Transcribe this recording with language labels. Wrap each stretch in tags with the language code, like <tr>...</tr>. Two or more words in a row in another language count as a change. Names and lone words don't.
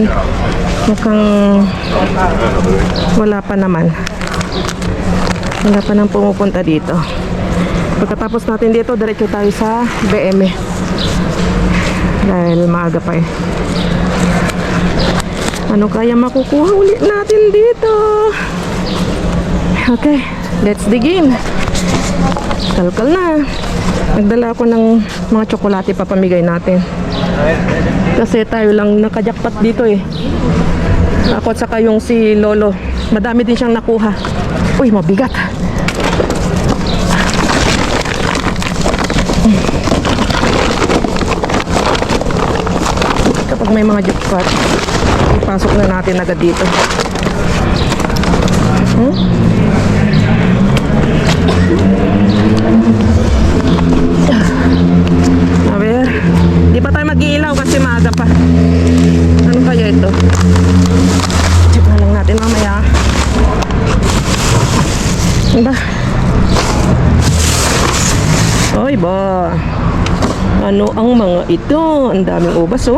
<tl>Mukhang wala pa naman. Wala pa nang pumupunta dito. Pagkatapos natin dito, diretso tayo sa BM. Dahil maaga pa eh. Ano kaya makukuha ulit natin dito?</tl> <en>Okay, let's dig in.</en> <tl>Kalkal na. Nagdala ako ng mga tsokolate papamigay natin. Kasi tayo lang nakajakpat dito eh. Ako at saka yung si Lolo. Madami din siyang nakuha. Uy, mabigat. Kapag may mga jackpot, ipasok na natin agad dito.</tl> <es>A ver,</es> <tl>di pa tayo mag-iilaw kasi maaga pa. Ano kaya ito? Check na lang natin mamaya. Diba? Oy ba? Ano ang mga ito? Ang daming ubas oh.</tl>